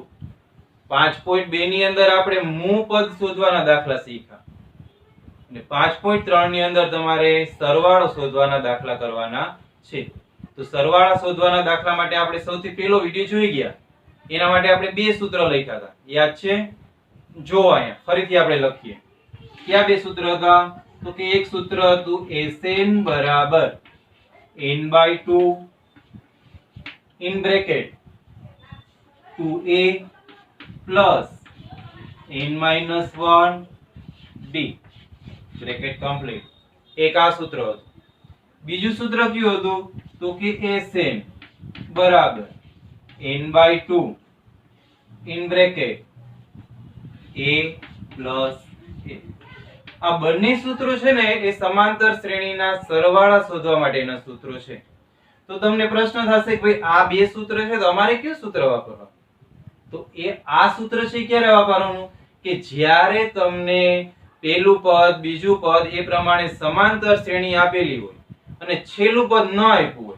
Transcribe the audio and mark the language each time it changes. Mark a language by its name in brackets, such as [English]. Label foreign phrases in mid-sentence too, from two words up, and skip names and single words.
[Gujarati] 5.2 ની અંદર આપણે મૂળ પદ શોધવાના દાખલા શીખ્યા અને 5.3 ની અંદર તમારે સરવાળો શોધવાના દાખલા કરવાના છે. તો સરવાળા શોધવાના દાખલા માટે આપણે સૌથી પહેલો વિડિયો જોઈ ગયા. એના માટે આપણે બે સૂત્ર લખ્યા હતા, યાદ છે? જો અહીંયા ફરીથી આપણે લખીએ. કયા બે સૂત્ર હતા? તો કે એક સૂત્ર હતું Sn બરાબર n/2 [English] in bracket 2a plus n-1 d bracket complete. [Gujarati] એક આ સૂત્ર હતું. બીજું સૂત્ર કયું હતું? તો કે Sn બરાબર n/2 [English] in bracket a plus a. [Gujarati] આ બંને સૂત્રો છે ને એ સમાંતર શ્રેણીના સરવાળા શોધવા માટેના સૂત્રો છે. તો તમને પ્રશ્ન થશે કે ભાઈ આ બે સૂત્ર છે તો અમારે કયું સૂત્ર વાપરવાનું? તો એ આ સૂત્ર છે ક્યારે વાપરવાનું? કે જ્યારે તમને પહેલું પદ બીજું પદ એ પ્રમાણે સમાંતર શ્રેણી આપેલી હોય અને છેલ્લું પદ ન આપ્યું હોય.